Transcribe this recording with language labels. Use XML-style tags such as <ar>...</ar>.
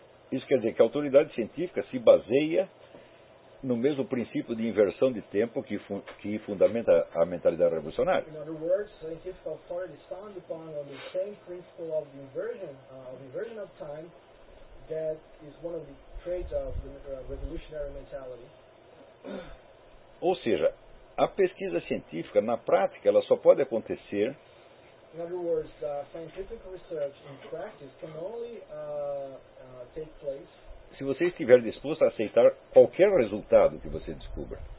<pt>Isso quer dizer que a autoridade científica se baseia no mesmo princípio de inversão de tempo que fundamenta a mentalidade revolucionária.</pt> <en>In other words, scientific authority is found upon the same principle of inversion of time that is one of the traits of the revolutionary mentality.</en> <pt>Ou seja, a pesquisa científica, na prática, ela só pode acontecer.</pt> <en>In other words, scientific research in practice can only take place.</en> <pt>Se você estiver disposto a aceitar qualquer resultado que você descubra.</pt>